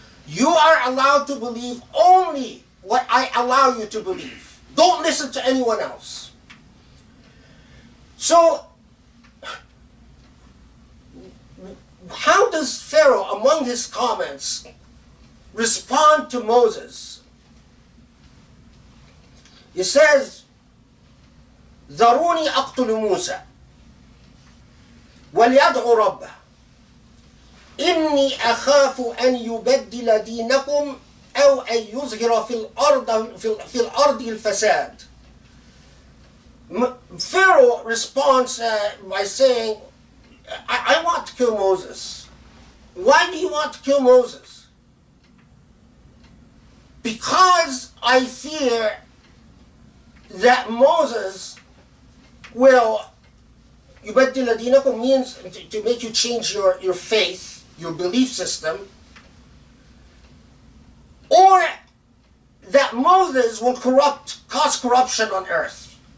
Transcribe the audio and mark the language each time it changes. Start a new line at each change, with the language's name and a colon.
English: You are allowed to believe only what I allow you to believe. Don't listen to anyone else. So, how does Pharaoh, among his comments, respond to Moses? He says,
Arabic: ذروني أقتل موسى وليدعو ربه إني أخاف أن يبدل دينكم أو أن يظهر في الأرض الفساد.
English: Pharaoh responds by saying, I want to kill Moses. Why do you want to kill Moses? Because I fear that Moses will,
Arabic: يبدل دينكم
English: means to make you change your faith, your belief system, or that Moses will cause corruption on earth.